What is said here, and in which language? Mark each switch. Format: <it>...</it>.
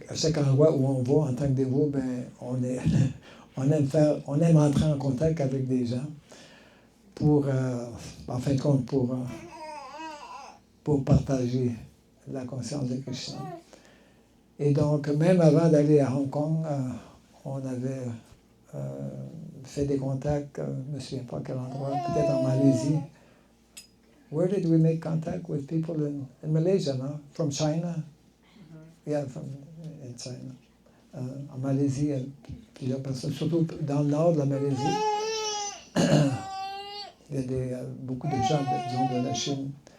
<fr>À chaque endroit où on va en tant que dévot, ben, on aime entrer en contact avec des gens pour, en fin de compte, pour partager la conscience de Krishna. Et donc, même avant d'aller à Hong Kong, on avait fait des contacts, je ne me souviens pas quel endroit, peut-être en Malaisie.</fr> <en>Where did we make contact with people in Malaysia, no? From China? Yeah, in China.</en> <fr>En Malaisie, il y a plusieurs personnes, surtout dans le nord de la Malaisie. Il y a beaucoup de gens, disons, de la Chine.</fr>